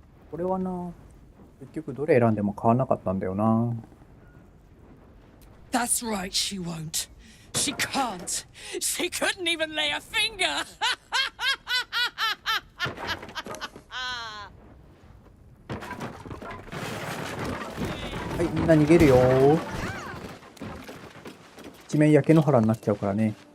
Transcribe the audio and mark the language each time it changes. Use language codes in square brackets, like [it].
[ja] これはな、結局どれ選んでも変わんなかったんだよな。 [en] That's right, she won't. She can't. She couldn't even lay a finger. [ja] はい、みんな逃げるよー。一面焼け野原になっちゃうからね。